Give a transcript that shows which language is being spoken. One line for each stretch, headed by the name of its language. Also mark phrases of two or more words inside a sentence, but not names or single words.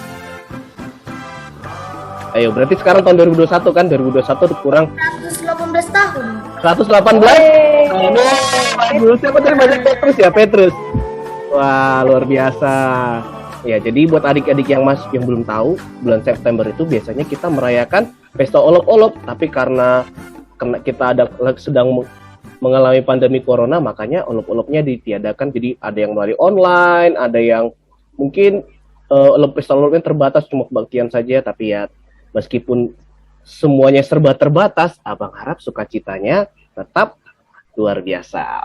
Indonesian: Ayo, berarti sekarang tahun 2021 kan? 2021 kurang 118 tahun. 118? Siapa tadi banyak Petrus ya? Petrus. Wah, luar biasa. Ya, jadi buat adik-adik yang belum tahu, bulan September itu biasanya kita merayakan pesta olop-olop, tapi karena kita sedang mengalami pandemi corona, makanya olop-olopnya ditiadakan. Jadi ada yang melalui online, ada yang mungkin pesta olopnya terbatas cuma kebaktian saja. Tapi ya meskipun semuanya serba terbatas, abang harap sukacitanya tetap luar biasa.